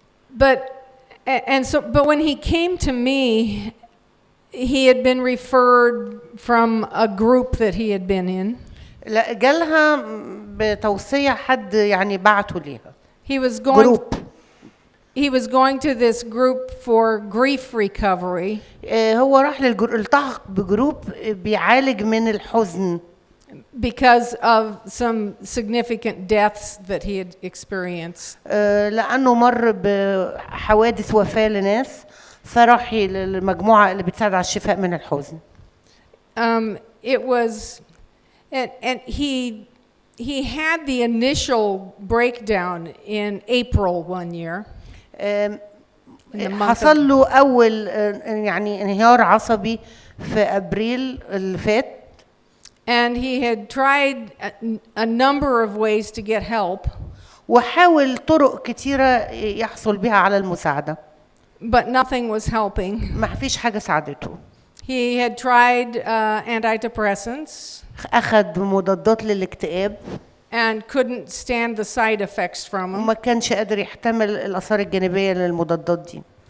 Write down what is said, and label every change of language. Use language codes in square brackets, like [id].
[en] But when he came to me, he had been referred from a group that he had been in. [ar] لا جالها بتوصية حد يعني بعته ليها. [en] He was going to this group for grief recovery. [ar] هو راح التحق بجروب بيعالج من الحزن. [en] Because of some significant deaths that he had experienced. [ar] لأنه مر بحوادث وفاة لناس فراح للمجموعة اللي بتساعد على الشفاء من الحزن. [en] It was, and he had the initial breakdown in April one year. [ar] حصل له أول يعني انهيار عصبي في أبريل اللي فات. [en] And he had tried a number of ways to get help. [ar] وحاول طرق كتيرة يحصل بها على المساعدة. [en] But nothing was helping. [ar] ما فيش حاجة ساعدته. [en] He had tried antidepressants. [ar] أخذ مضادات للاكتئاب. [en] And couldn't stand the side effects from them. [ar] وما كانش قادر يحتمل الآثار الجانبية للمضادات دي.